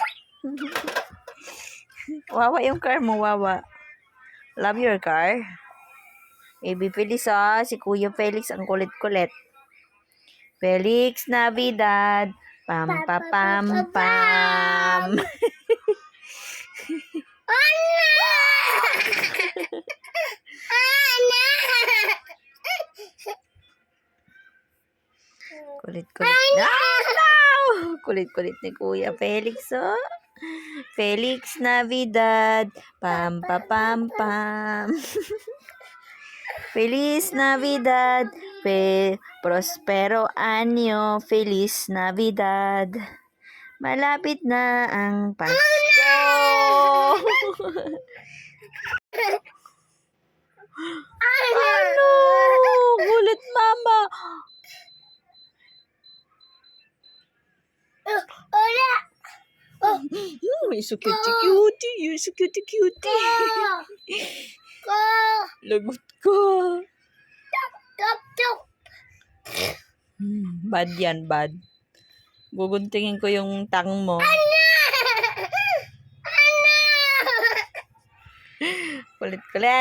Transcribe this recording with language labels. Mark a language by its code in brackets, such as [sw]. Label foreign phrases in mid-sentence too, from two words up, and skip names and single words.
[tl] Wawa yung car mo, wawa. [en] Love your car. Baby Felix, [tl] si Kuya Felix ang kulit-kulit. [es] Felix Navidad. Pam pa pam pam. Kulit-kulit. No! [tl] Kulit-kulit ni Kuya Felix, oh. [es] Felix Navidad. Pam pa pam pam. Feliz Navidad. Prospero año. Feliz Navidad. [tl] Malapit na ang Pasko. Ano? Gulit mama. [en] You're so cutie. You're so cutie. [tl] Lagot ka. Bad yan, bad. Guguntingin ko yung tang mo. Kulit-kulit.